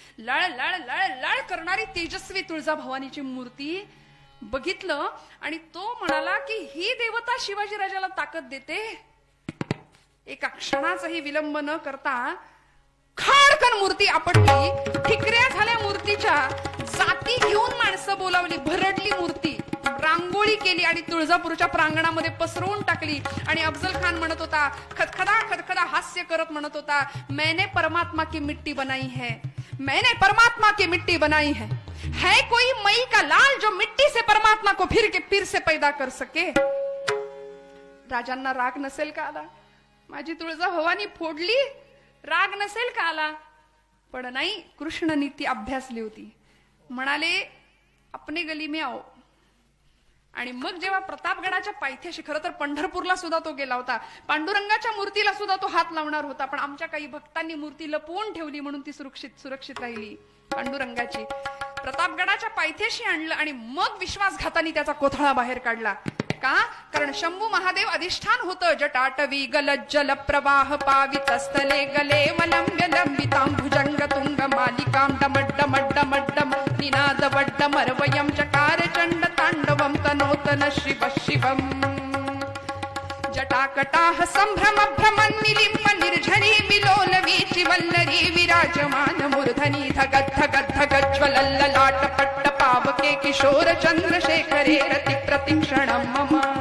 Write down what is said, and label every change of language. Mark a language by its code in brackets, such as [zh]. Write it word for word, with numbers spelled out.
[mr] लळ लळ लळ लळ करणारी तेजस्वी तुळजा भवानीची मूर्ती बघितलं आणि तो म्हणाला की ही देवता शिवाजीराजाला ताकद देते. एका क्षणाचाही विलंब न करता खाडकन मूर्ती आपटली, ठिकऱ्या झाल्या मूर्तीच्या, जाती घेऊन माणसं बोलावली, भरडली मूर्ती, रांगोळी केली आणि तुळजापूरच्या प्रांगणामध्ये पसरवून टाकली. आणि अफजल खान म्हणत होता, [hi] खदखदा खदखदा हास्य करत म्हणत होता, मैंने परमात्मा की मिट्टी बनाई है, मैंने परमात्मा की मिट्टी बनाई है, है कोई मई का लाल जो मिट्टी से परमात्मा को फिर के फिर से पैदा कर सके. [mr] राजांना राग नसेल का आला, माझी तुळजा भवानी फोडली, राग नसेल का आला. पण नाही, कृष्णनीती अभ्यासली होती, म्हणाले [hi] आपने गली में आओ. [mr] आणि मग जेव्हा प्रतापगडाच्या पायथ्याशी, खरं तर पंढरपूरला सुद्धा तो गेला होता, पांडुरंगाच्या मूर्तीला सुद्धा तो हात लावणार होता, पण आमच्या काही भक्तांनी मूर्ती लपवून ठेवली म्हणून ती सुरक्षित सुरक्षित राहिली पांडुरंगाची. प्रतापगडाच्या पायथ्याशी आणलं आणि मग विश्वासघातांनी त्याचा कोथळा बाहेर काढला. का, कारण शंभू महादेव अधिष्ठान होतं. [sa] जटाटवी गलज्जल प्रवाह पावितस्थले गले वलंब्य लंबितां भुजंग तुंग मालिकां डमड्डम डमड्डम निनाद वड्डमरवयं चकार चंड तांडवं तनोतन शिव शिवम. जटाकटाह संभ्रम भ्रमन् निलिंब निर्झरी विलोल वीचि वल्लरी विराजमान मूर्धनी धगद धगद धगज्वलल्ललाट पट्ट पावके किशोर चंद्रशेखरे रति प्रतिक्षणं मम.